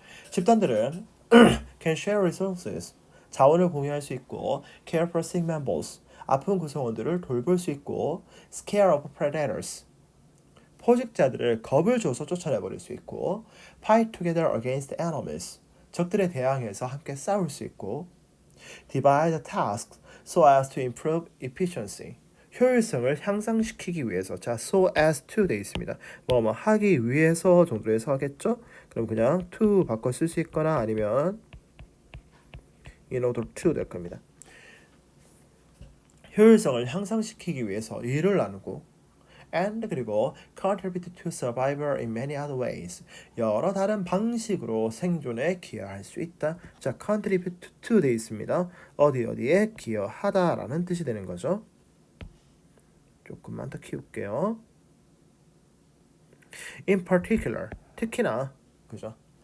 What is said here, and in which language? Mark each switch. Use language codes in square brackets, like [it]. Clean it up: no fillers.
[ko] 집단들은 [en] can share resources [ko] 자원을 공유할 수 있고 [en] care for sick members [ko] 아픈 구성원들을 돌볼 수 있고 [en] scare off predators [ko] 포식자들을 겁을 줘서 쫓아내버릴 수 있고 [en] fight together against enemies [ko] 적들에 대항해서 함께 싸울 수 있고 [en] divide tasks so as to improve efficiency [ko] 효율성을 향상시키기 위해서. 자, so as to 돼 있습니다. 뭐 하기 위해서 정도로 해석하겠죠? 그럼 그냥 to 바꿔 쓸 수 있거나 아니면 in order to 될 겁니다. 효율성을 향상시키기 위해서 일을 나누고 and 그리고 [en] contribute to survival in many other ways. [ko] 여러 다른 방식으로 생존에 기여할 수 있다. 자, contribute to 돼 있습니다. 어디에 기여하다라는 뜻이 되는 거죠. 조금만 더 키울게요. [en] In particular, [ko] 특히나, 그죠?